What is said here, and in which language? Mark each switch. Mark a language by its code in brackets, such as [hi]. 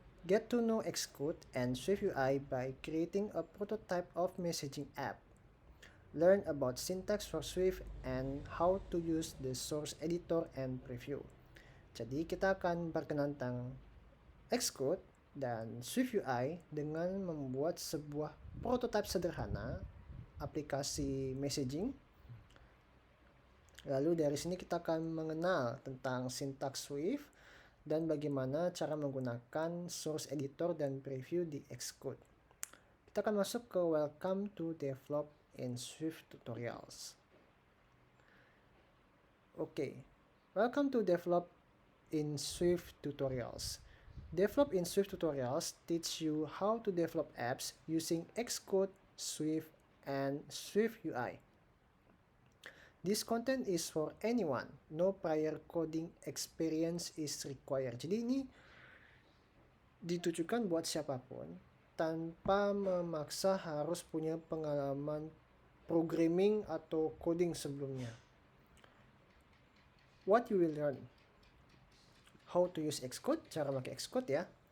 [en] Get to know Xcode and SwiftUI by creating a prototype of messaging app. Learn about syntax for Swift and how to use the source editor and preview. [id] Jadi kita akan berkenalan tentang Xcode dan SwiftUI dengan membuat sebuah prototype sederhana aplikasi messaging. Lalu dari sini kita akan mengenal tentang sintaks Swift dan bagaimana cara menggunakan source editor dan preview di Xcode. Kita akan masuk ke Welcome to Develop in Swift Tutorials. [en] Oke, Welcome to Develop in Swift Tutorials. Develop in Swift Tutorials teach you how to develop apps using Xcode, Swift, and SwiftUI. This content is for anyone. No prior coding experience is required. [id] Jadi ini ditujukan buat siapapun tanpa memaksa harus punya pengalaman programming atau coding sebelumnya. [en] What you will learn: how to use Xcode, [id] cara pakai Xcode ya.